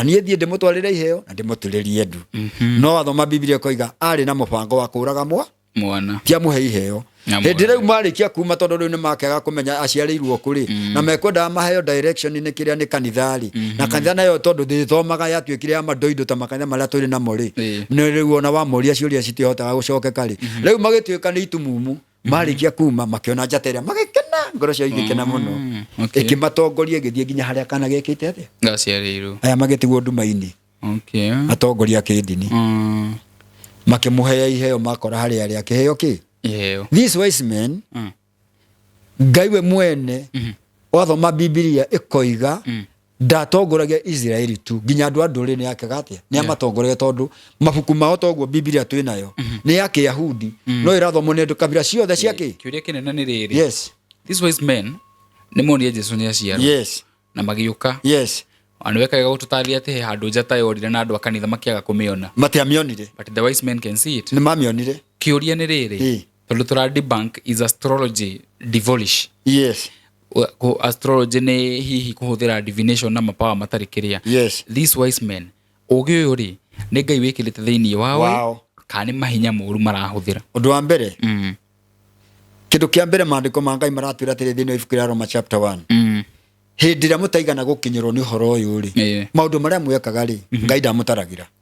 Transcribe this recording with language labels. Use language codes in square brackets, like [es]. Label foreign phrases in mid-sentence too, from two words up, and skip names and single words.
[ki] niĩ thiĩ ndĩmũtwarĩre iheo na ndĩmũturĩrie ndu no wathoma Biblia koiga arĩ na mũbango wa kũraga mwana tiamũhe iheo hĩndĩ rĩu marĩkia kuma tondũ rĩu nĩ makaga kũmenya aciarĩirwo kũrĩ na mekwendaga maheo direction nĩ kĩrĩa nĩ kanithari na kanitha nayo tondũ ndĩthomaga yatuĩkire ya mandoindo ta makanitha marĩa tũrĩ namo rĩ nĩ rĩu ona wamoria ciũria citihotaga gũcokeka rĩ rĩu magĩtuĩka nĩ itumumu marĩkia kuma makĩona njata ĩrĩa magĩkena ngoro ciao igĩkena mũno ĩkĩmatongoria ĩgĩthiĩ nginya harĩa kana gĩkĩte atĩa gaciarĩirwo aya magĩtigwo nduma-inĩ atongoria kĩndini makĩmũhe iheo makora harĩa arĩa kĩheo kĩ [en] these wise men [ki] Ngai we mwene wathoma Biblia ĩkoiga ndatongoragia Israeli tu nginya andũ a ndũrĩrĩ yake gatia nĩ amatongoragia tondũ mabuku mao toguo Biblia twĩ nayo nĩ ya Kĩyahudi no ĩrathomwo nĩ andũ kabira ciothe cia kĩ kĩũria kĩnene nĩ rĩrĩ [en] these wise men [ki] nĩ monire Jesũ nĩ aciarwo na magĩũka andu wekaga gũtũtarĩria atĩ he handũ njata yorire na andũ a kanitha makĩaga kũmĩona matiamĩonire [en] but the wise men can see it [ki] nĩ mamĩonire kĩũria nĩ rĩrĩ tondũ tũra [en] debunk is astrology devilish astrology [ki] nĩ hihi kũhũthĩra divination na mapawa matarĩ kĩrĩa [en] these wise men [ki] ũgĩ ũyũ rĩ nĩ Ngai wĩkĩrĩte thĩinĩ wao kana nĩ mahinya moru marahũthĩra ũndũ wa mbere kĩndũ kĩa mbere maandĩko ma Ngai maratwĩra atĩrĩ thĩinĩ wa ibuku rĩa Roma chapter 1 hĩndĩ ĩrĩa mũtaigana gũkinyĩrwo nĩ ũhoro ũyũ rĩ maũndũ marĩa mwekaga rĩ Ngai ndamũtaragĩra